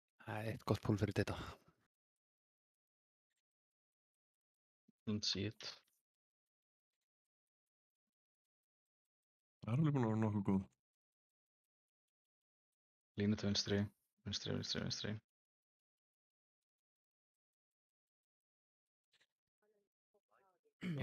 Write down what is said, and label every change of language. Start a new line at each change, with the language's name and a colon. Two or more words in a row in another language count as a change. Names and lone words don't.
Icelandic: Það er eitt gott púl fyrir þetta.
English: Let's see it.
Icelandic: Það er alveg búin að vera nokkuð góð. Línu til vinstri, vinstri, vinstri, vinstri. Ég